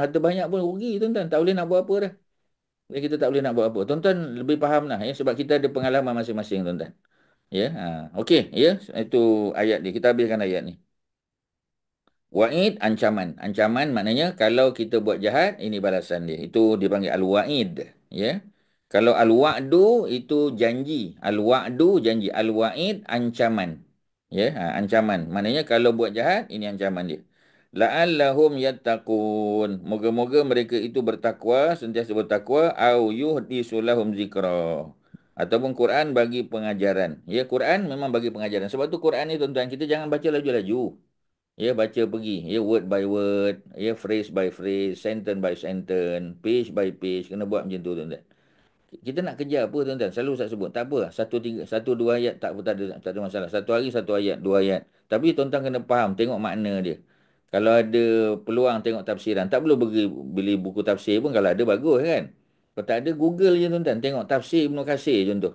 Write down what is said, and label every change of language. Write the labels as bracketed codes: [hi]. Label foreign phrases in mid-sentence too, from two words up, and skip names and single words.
[ms] Harta banyak pun rugi tuan-tuan. Tak boleh nak buat apa dah. Jadi kita tak boleh nak buat apa. Tuan-tuan lebih faham lah, ya, sebab kita ada pengalaman masing-masing tuan-tuan. Ya, okey, ya, itu ayat ni. Kita habiskan ayat ni. Wa'id, ancaman. Ancaman maknanya kalau kita buat jahat, ini balasan dia. Itu dipanggil al-wa'id. Ya. Kalau al-wa'du itu janji. Al-wa'du janji. Al-wa'id ancaman. Ya, ancaman. Maknanya kalau buat jahat, ini ancaman dia. [ar] لعلهم يتقون. [ms] Moga-moga mereka itu bertakwa, sentiasa bertakwa, [ar] أو يحدث لهم ذكرا. [ms] Ataupun Quran bagi pengajaran. Ya, Quran memang bagi pengajaran. Sebab tu Quran ni tuan-tuan, kita jangan baca laju-laju. Ya, baca pergi. Ya, [en] word by word. Ya, phrase by phrase. Sentence by sentence. Page by page. [ms] Kena buat macam tu, tuan-tuan. Kita nak kerja apa tuan-tuan? Selalu saya sebut. Tak apa. Satu dua ayat tak ada masalah. Satu hari satu ayat, dua ayat. Tapi tuan-tuan kena faham. Tengok makna dia. Kalau ada peluang tengok tafsiran. Tak perlu beli buku tafsir pun. Kalau ada bagus kan. Kalau tak ada Google je tuan-tuan. Tengok tafsir Ibnu Katsir contoh.